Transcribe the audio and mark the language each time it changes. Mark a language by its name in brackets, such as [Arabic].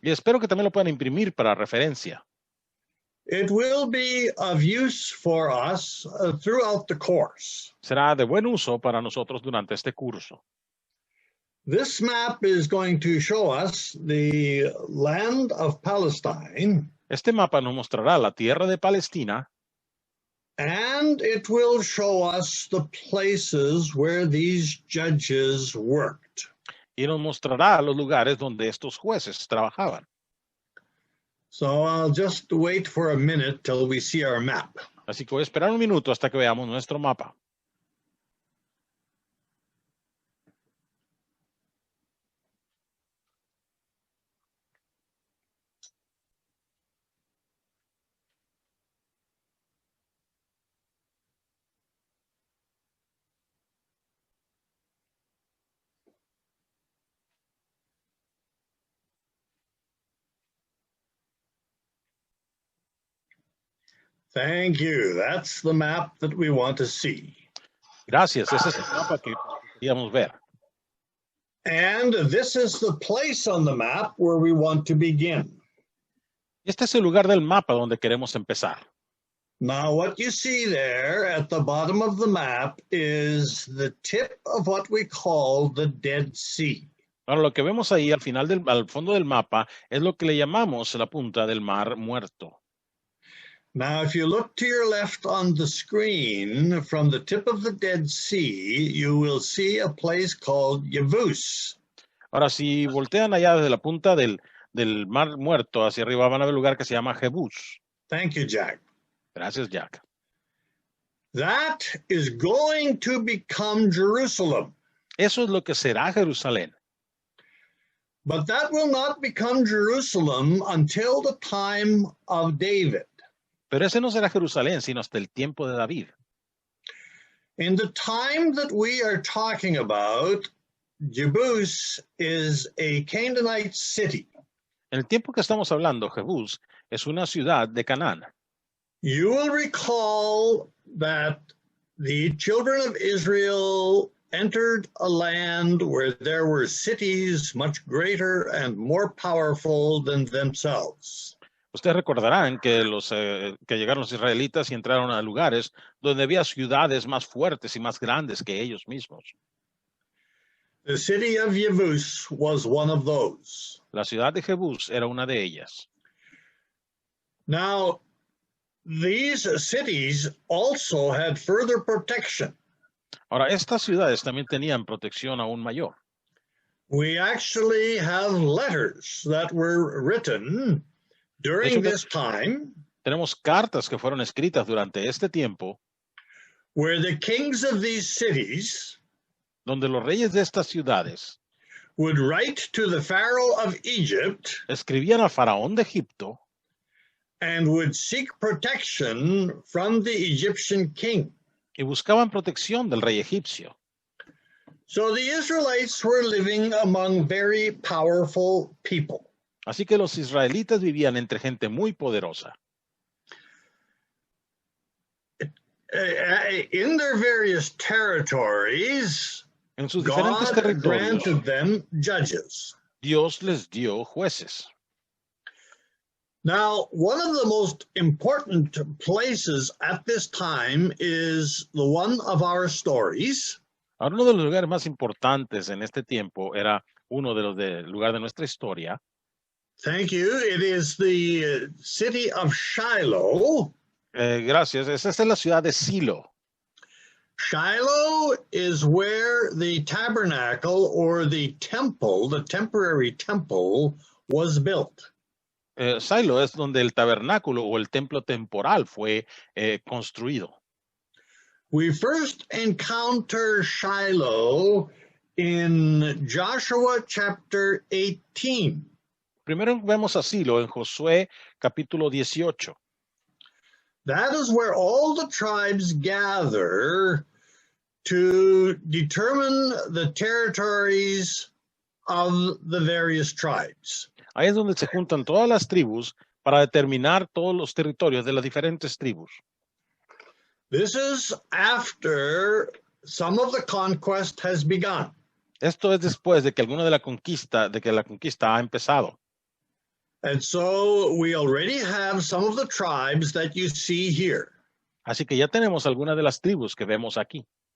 [Spanish] Y espero que también lo puedan imprimir para referencia. [English] It will be of use for us throughout the course. [Spanish] Será de buen uso para nosotros durante este curso. [English] This map is going to show us the land of Palestine. [Spanish] Este mapa nos mostrará la tierra de Palestina. [English] And it will show us the places where these judges worked. [Spanish] Y nos mostrará los lugares donde estos jueces trabajaban. [English] So I'll just wait for a minute till we see our map. [Spanish] Así que voy a esperar un minuto hasta que veamos nuestro mapa. [English] Thank you. That's the map that we want to see. [Spanish] Gracias, ese es el mapa que queríamos ver. [English] And this is the place on the map where we want to begin. [Spanish] Este es el lugar del mapa donde queremos empezar. [English] Now, what you see there at the bottom of the map is the tip of what we call the Dead Sea. [Spanish] Ahora, lo que vemos ahí al fondo del mapa es lo que le llamamos la punta del Mar Muerto. [English] Now, if you look to your left on the screen, from the tip of the Dead Sea, you will see a place called Yavuz. [Spanish] Ahora, si voltean allá desde la punta del Mar Muerto hacia arriba, van a ver un lugar que se llama Jebús. [English] Thank you, Jack. [Spanish] Gracias, Jack. [English] That is going to become Jerusalem. [Spanish] Eso es lo que será Jerusalén. [English] But that will not become Jerusalem until the time of David. [Spanish] Pero ese no será Jerusalén, sino hasta el tiempo de David. [English] In the time that we are talking about, Jebus is a Canaanite city. [Spanish] En el tiempo que estamos hablando, Jebús es una ciudad de Canaán. [English] You will recall that the children of Israel entered a land where there were cities much greater and more powerful than themselves. [Spanish] Ustedes recordarán que que llegaron los israelitas y entraron a lugares donde había ciudades más fuertes y más grandes que ellos mismos. [English] The city of Jebus was one of those. [Spanish] La ciudad de Jebús era una de ellas. [English] Now, these cities also had further protection. [Spanish] Ahora, estas ciudades también tenían protección aún mayor. [English] We actually have letters that were written during this time [Spanish] Tenemos cartas que fueron escritas durante este tiempo [English] where the kings of these cities [Spanish] donde los reyes de estas ciudades [English] would write to the Pharaoh of Egypt [Spanish] escribían al faraón de Egipto [English] and would seek protection from the Egyptian king. [Spanish] y buscaban protección del rey egipcio. [English] So the Israelites were living among very powerful people. [Spanish] Así que los israelitas vivían entre gente muy poderosa. [English] In their various territories, [Spanish] En sus diferentes [English] God [Spanish] territorios, [English] granted them judges. [Spanish] Dios les dio jueces. [English] Now, one of the most important places at this time is the one of our stories. [Spanish] Ahora, uno de los lugares más importantes en este tiempo era uno de los del lugar de nuestra historia. [English] Thank you. It is the city of Shiloh. [Spanish] Gracias. Esa es la ciudad de Silo. [English] Shiloh is where the tabernacle or the temple, the temporary temple, was built. [Spanish] Silo es donde el tabernáculo o el templo temporal fue construido. [English] We first encounter Shiloh in Joshua chapter 18. [Spanish] Primero vemos a Silo en Josué capítulo 18. [English] That is where all the tribes gather to determine the territories of the various tribes. [Spanish] Ahí es donde se juntan todas las tribus para determinar todos los territorios de las diferentes tribus. [English] This is after some of the conquest has begun. [Spanish] Esto es después de que la conquista ha empezado. [English] And so we already have some of the tribes that you see here. [Spanish] Así que ya tenemos algunas de las tribus que vemos aquí.